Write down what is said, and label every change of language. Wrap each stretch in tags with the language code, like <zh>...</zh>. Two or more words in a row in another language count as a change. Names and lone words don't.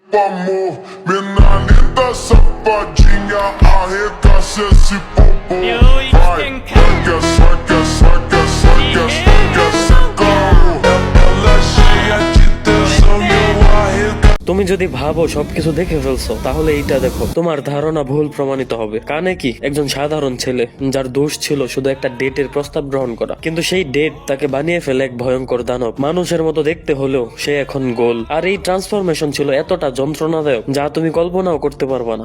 <pt>pra amor. Mina linda, safadinha, arregaça esse popô. Vai, saca, saca, saca, saca, saca, saca. Ela é cheia de tesão e eu arregaço.</pt> <bn>তুমি যদি ভাবো সবকিছু দেখে ফেলছো, তাহলে এইটা দেখো, তোমার ধারণা ভুল প্রমাণিত হবে। কানে কি একজন সাধারণ ছেলে, যার দোষ ছিল শুধু একটা ডেটের প্রস্তাব গ্রহণ করা, কিন্তু সেই ডেট তাকে বানিয়ে ফেলে এক ভয়ঙ্কর দানব। মানুষের মতো দেখতে হলেও সে এখন গোল। আর এই ট্রান্সফরমেশন ছিল এতটা যন্ত্রণাদায়ক যা তুমি কল্পনাও করতে পারবা না।</bn>